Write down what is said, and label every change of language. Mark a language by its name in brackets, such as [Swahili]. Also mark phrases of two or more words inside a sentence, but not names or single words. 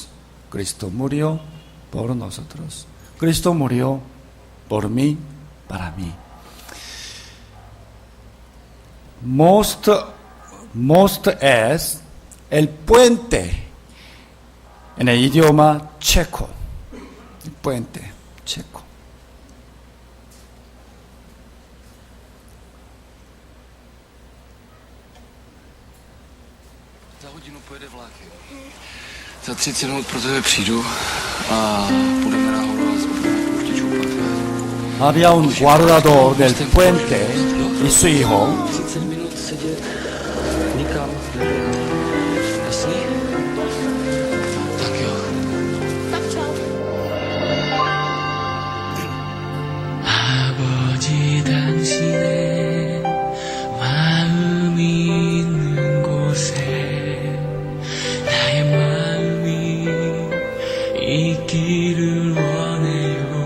[Spanish] Cristo murió por nosotros. Cristo murió por mí, para mí. Most es el puente en el idioma checo. El puente checo. [Czech] Za hodinu pojede vlákem. Za 30 minut pro tebe přijdu a půjdeme nahoru a budu tě čoupat. [Spanish] Había un guardador del puente y su hijo. [Czech] 30 minut sedět nikam. Jasný? Tak jo. Tak čau. [Korean] 아버지 당신의 마음이 있는 곳에 나의 마음이 있기를 원해요.